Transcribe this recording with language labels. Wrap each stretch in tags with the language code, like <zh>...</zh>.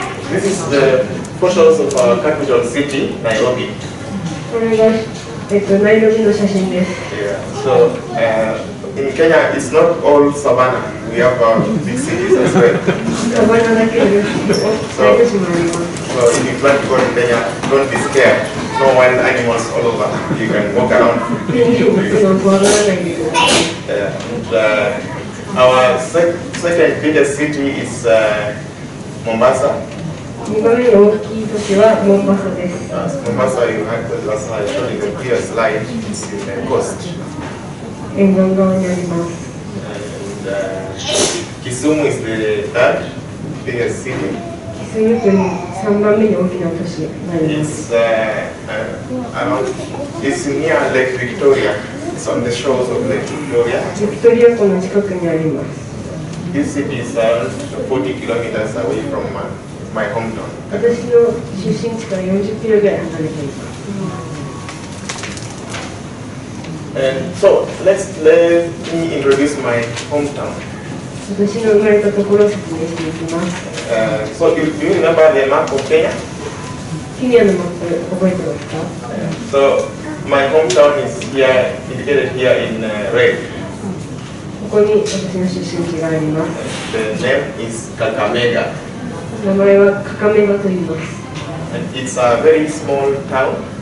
<en>This is the photos of our capital city, Nairobi.</en> <ja>これが、ナイロビの写真です。</ja> <en>Yeah. So in Kenya, it's not all savanna. We have big cities as well.</en> <ja>サバナだけで大都市もあります。</ja> <en>So if you plan to go to Kenya, don't be scared. No wild animals all over. You can walk around.</en> <ja>ケニアに行くのを怖がらないでください。</ja> <en>Our second biggest city is Mombasa.</en> <ja>2番目に大きい都市はモンバサです。</ja> <en>Mombasa, you had the last slide showing the previous slide. It's in the coast.</en> <ja>沿岸側にあります。</ja> <en>And Kisumu is the third biggest city.</en> <ja>キスムという3番目に大きな都市になります。</ja> <en>It's near Lake Victoria. It's on the shores of Lake Victoria.</en> <ja>ビクトリア湖の近くにあります。</ja> <en>This city is around 40 kilometers away from my hometown.</en> <ja>私の出身地から40キロぐらい離れています。</ja> <en>And so let me introduce my hometown.</en> <ja>私の生まれたところを説明していきます。</ja> <en>So do you remember the map of Kenya?</en> <ja>ケニアのマップ覚えてますか？</ja> <en>So my hometown is here, indicated here in red.</en> <ja>ここに私の出身地があります。</ja> <en>The name is Kakamega.</en> <ja>名前はカカメガと言います。</ja> <en>And it's a very small town.</en>